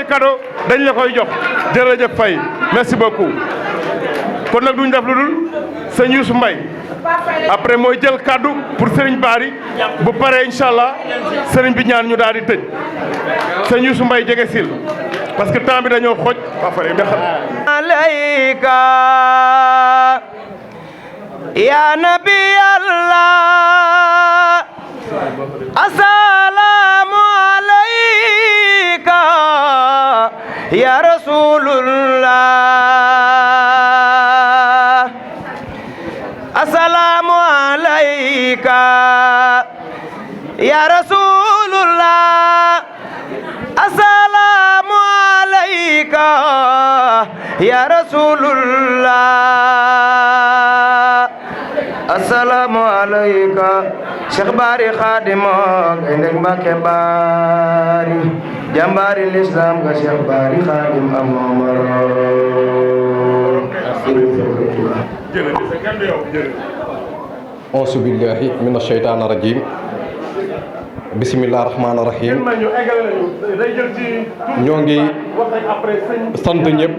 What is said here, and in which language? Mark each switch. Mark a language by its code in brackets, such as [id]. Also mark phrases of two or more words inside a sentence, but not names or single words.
[wo] cadeau dañ la koy jox jërëjëf Faye [fr] merci beaucoup [wo] kon nag duñ def lu dul sëñ Youssou Mbaye après mooy jël kaddu pour Serigne Bari bu paree [ar] إن شاء الله [wo] Serigne bi ñaan ñu daal di tëj sëñ Youssou Mbaye jege sil [fr] parce que [wo] temps bi dañoo xoj ba pare nga xam. [ar] عليك يا نبي الله السلام عليك يا رسول الله السلام عليك يا رسول الله السلام عليك يا رسول الله السلام عليك Cheikh Bari Khadimo Gaynde Mbacke Bari [wo] jàmbaari lislaam nga [ar] Cheikh Bari Xaadim am Omar أعوذ بالله من الشيطان رجيم بسم الله رحمان رحيم [wo] ñoo ngi sant ñëpp